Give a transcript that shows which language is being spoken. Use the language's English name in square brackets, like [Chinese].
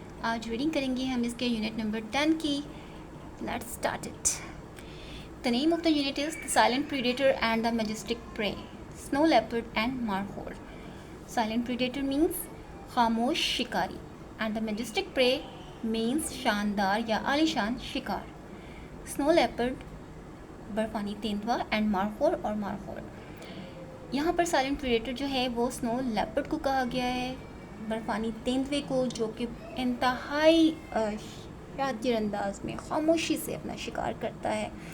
[Urdu] آج ریڈنگ کریں گے ہم اس کے یونٹ نمبر 10 کی. [English] Let's start it. The name of the unit is The Silent Predator and the Majestic Prey, Snow Leopard and Markhor. Silent Predator means [Urdu] خاموش شکاری [English] and the Majestic Prey means [Urdu] شاندار یا عالیشان شکار. Snow Leopard برفانی تیندوا and Markhor اور مارخور. یہاں پر silent predator جو ہے وہ سنو لیپرڈ کو کہا گیا ہے، برفانی تیندوے کو، جو کہ انتہائی شادر انداز میں خاموشی سے اپنا شکار کرتا ہے.